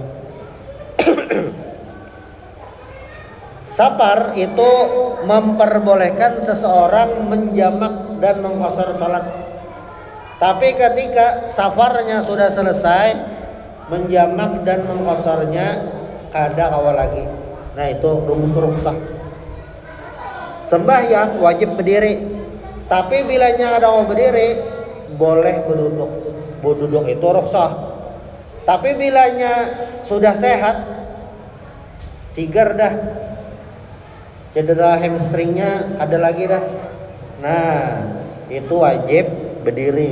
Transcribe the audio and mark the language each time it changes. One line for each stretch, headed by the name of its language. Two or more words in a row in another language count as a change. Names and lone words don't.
Indonesian: Safar itu memperbolehkan seseorang menjamak dan mengqashar salat. Tapi ketika safarnya sudah selesai, menjamak dan mengqasharnya
Banjar: kada kawal lagi.
Indonesian: Nah, itu rumus rukhsah. Sembahyang wajib berdiri. Tapi bilanya ada orang berdiri, boleh berduduk. Berduduk itu rukhsah. Tapi bilanya sudah sehat,
Banjar: sigar dah,
Indonesian: cedera hamstringnya ada lagi dah, nah itu wajib berdiri.